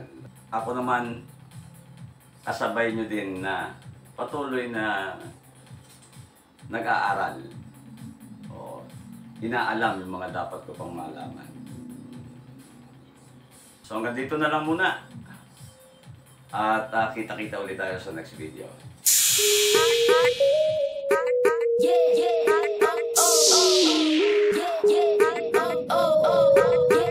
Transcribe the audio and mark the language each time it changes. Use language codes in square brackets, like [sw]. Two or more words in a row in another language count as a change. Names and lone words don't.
[tl] Ako naman, kasabay nyo din na patuloy na nag-aaral. Inaalam yung mga dapat ko pang malaman. So hanggang dito na lang muna. At kita-kita ulit tayo sa [en] next video. Yeah, yeah, oh, oh, oh. Yeah, yeah, oh, oh, oh.